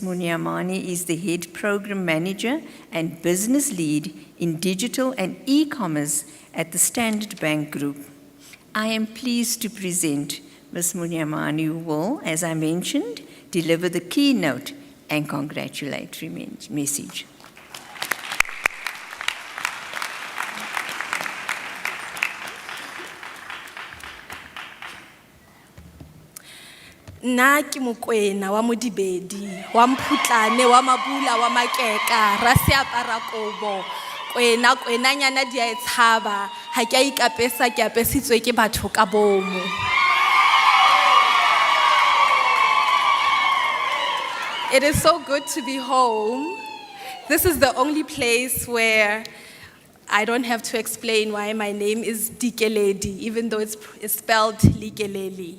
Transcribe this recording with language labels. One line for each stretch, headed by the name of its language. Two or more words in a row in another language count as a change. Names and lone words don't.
English: Munyamani is the Head Program Manager and Business Lead in Digital and E-Commerce at the Standard Bank Group. I am pleased to present Ms. Munyamani, who will, as I mentioned, deliver the keynote and congratulatory message.
Southern Sotho: Nna ke Mokwena wa Modibedi, wa Mphutlane, wa Mabula, wa Makeka, ra Seaparakobo, kwenanyana di a e tshaba, ha ke a ikapesa ke apesitswe ke batho ka bomo.
English: It is so good to be home. This is the only place where I don't have to explain why my name is Dikeledi, even though it's spelled Likeleli.